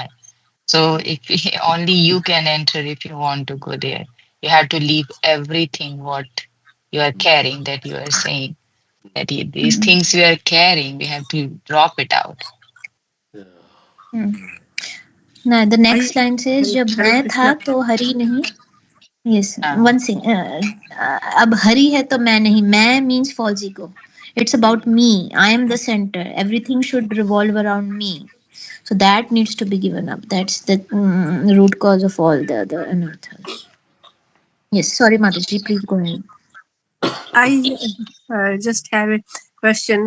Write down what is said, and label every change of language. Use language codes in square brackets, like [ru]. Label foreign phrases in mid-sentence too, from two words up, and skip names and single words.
[en] So if only you can enter if you want to go there. You have to leave everything what you are carrying that you are saying. That these things we are carrying, we have to drop it out. Yeah. Now the I next line says, [hi] "जब Hare मैं था Krishna. तो हरि नहीं." [en] Yes, Uh, one thing. [hi] अब हरि है तो मैं नहीं. मैं [en] means false ego. It's about me. I am the center. Everything should revolve around me. So that needs to be given up. That's the root cause of all the other anarthas. Yes, sorry, Mataji, please go ahead. I just have a question.